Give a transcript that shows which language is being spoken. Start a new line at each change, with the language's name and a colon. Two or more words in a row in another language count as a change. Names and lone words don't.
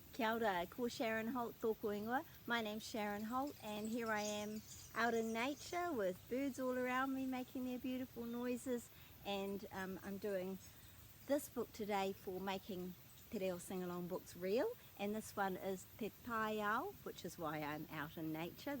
Māori: Kia ora, ko Sharon Holt tōku ingoa.
English: My name's Sharon Holt and here I am out in nature with birds all around me making their beautiful noises, and I'm doing this book today for making Te Reo Singalong books real, and this one is Te Taiao, which is why I'm out in nature.